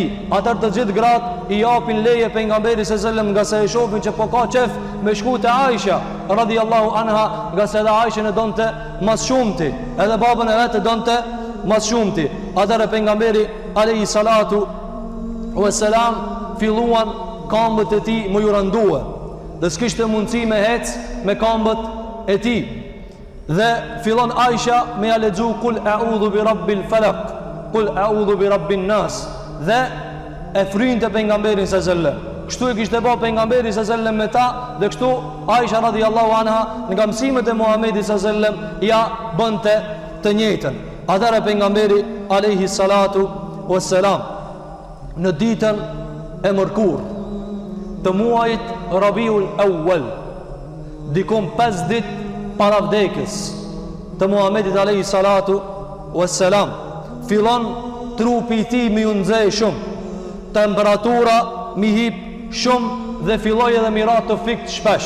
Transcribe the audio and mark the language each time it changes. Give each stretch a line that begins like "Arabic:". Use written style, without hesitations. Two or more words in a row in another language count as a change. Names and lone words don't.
Albanian: Atar të gjithë gratë i japin leje pejgamberit
Arabic: صلى الله عليه وسلم
Albanian: nga se e shohin që po ka qef me shku te Aisha
Arabic: رضي الله عنها,
Albanian: nga se edhe Aisha e donte mas shumti, edhe babën e vet e donte mas shumti. Atar pejgamberi
Arabic: عليه الصلاة والسلام
Albanian: filluan këmbët e tij më jurandue dhe s'kishte mundësi me hec me këmbët e tij. Dhe fillon Aisha me ja lexu
Arabic: قل أعوذ برب الفلق قل أعوذ برب الناس,
Albanian: dhe e frynte pejgamberin
Arabic: صلى الله عليه وسلم.
Albanian: Kështu e kishte bërë pejgamberi
Arabic: صلى الله عليه وسلم
Albanian: me ta, dhe kështu Aisha
Arabic: رضي الله عنها
Albanian: nga mësimet e Muhamedit
Arabic: صلى الله عليه وسلم
Albanian: ja bënte të njëjtën. Atëra pejgamberi
Arabic: عليه الصلاة والسلام
Albanian: në ditën e mërkurë të muajit Rabiul Awwal, dikum 5 ditë para vdekjes të Muhamedit
Arabic: عليه الصلاة والسلام,
Albanian: fillon trupi i tij mi u nxej shumë, temperatura mi hip shumë dhe filloi edhe mi ra të fikt shpesh.